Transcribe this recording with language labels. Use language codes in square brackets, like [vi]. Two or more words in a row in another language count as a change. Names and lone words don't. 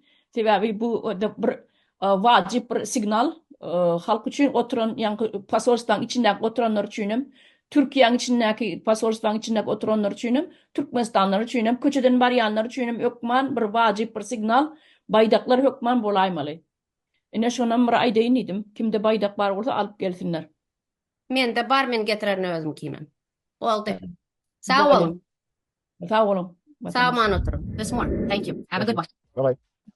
[tk] Sebäbi bu bir wajyp bir signal halk üçin oturan, ýa-ni pasolstwaň içindäki oturanlar üçin, Türkiýanyň içindäki pasolstwaň içindäki oturanlar üçin, Türkmenistanlar üçin, köçeden barýanlar üçin hökman bir wajyp bir signal, baýdaklar hökman bolaýmaly. Ine şonam bir aýdaýyn idim. Kimde baýdak bar bolsa alyp gelsinler. Mende bar, men getiren özüm kiýmem. Oldy. Sağ olun. Sağ olun. Sağ olun oturun. [en] This morning. Thank you. Have a good one. Bye-bye.